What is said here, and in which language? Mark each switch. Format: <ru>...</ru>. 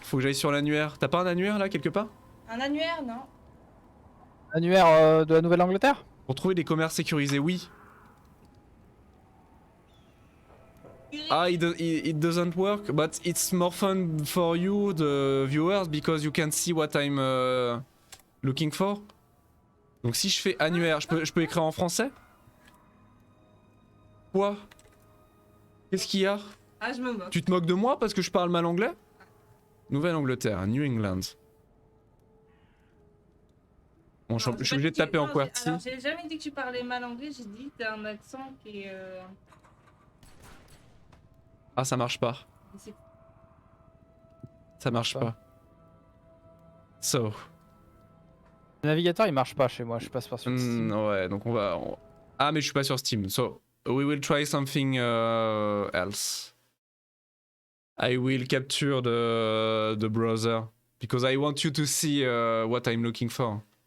<fr>Faut que j'aille sur l'annuaire. T'as pas un annuaire là quelque part? Un annuaire, non? Annuaire de la Nouvelle-Angleterre? Pour trouver des commerces sécurisés, oui.</fr> <en>Ah, it doesn't work, but it's more fun for you, the viewers, because you can see what I'm looking for.</en> <fr>Donc si je fais annuaire, je peux écrire en français? Quoi? Qu'est-ce qu'il y a? Ah, je me moque. Tu te moques de moi parce que je parle mal anglais? Nouvelle-Angleterre, New England. Bon, je suis obligé de taper en QWERTY. Alors, j'ai jamais dit que tu parlais mal anglais, j'ai dit que t'as un accent qui est. Ah, ça marche pas. c'est- Ça marche pas. So. Le navigateur il marche pas chez moi, je passe par sur Steam. Ouais, donc on va... Ah, mais je suis pas sur Steam.</fr> <en>So, we will try something else. I will capture the browser. Because I want you to see what I'm looking for.</en>